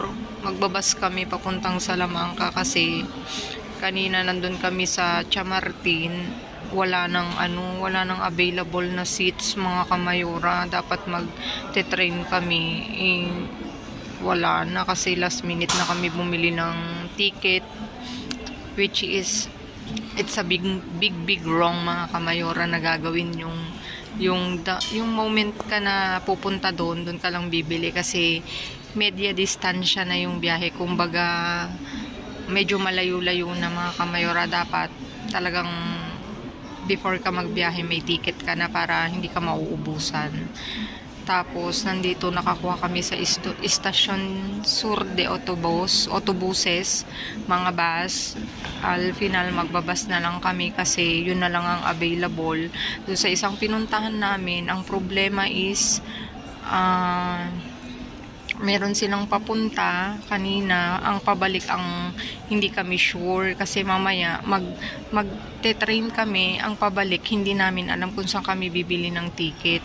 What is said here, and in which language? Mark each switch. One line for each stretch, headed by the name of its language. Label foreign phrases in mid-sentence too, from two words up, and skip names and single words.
Filipino: Magbabas kami papuntang Salamanca kasi kanina nandun kami sa Chamartin. Wala nang available na seats mga Kamayora. Dapat mag-train kami. Wala na kasi
English: last minute
Filipino: na kami bumili ng ticket,
English: which is it's a big wrong
Filipino: mga Kamayora na gagawin yung moment ka na pupunta doon ka lang bibili kasi
Spanish: media distansya
Filipino: na yung biyahe. Kumbaga medyo malayo-layo na mga Kamayora. Dapat talagang before ka magbiyahe may ticket ka na para hindi ka mauubusan. Tapos nandito nakakuha kami sa Estación Sur de autobuses, mga bus.
Spanish: Al final
Filipino: magbabas na lang kami kasi yun na lang ang available. Doon sa isang pinuntahan namin, ang problema is meron silang papunta kanina, ang pabalik ang hindi kami sure kasi mamaya mag-train kami, ang pabalik hindi namin alam kung saan kami bibili ng ticket.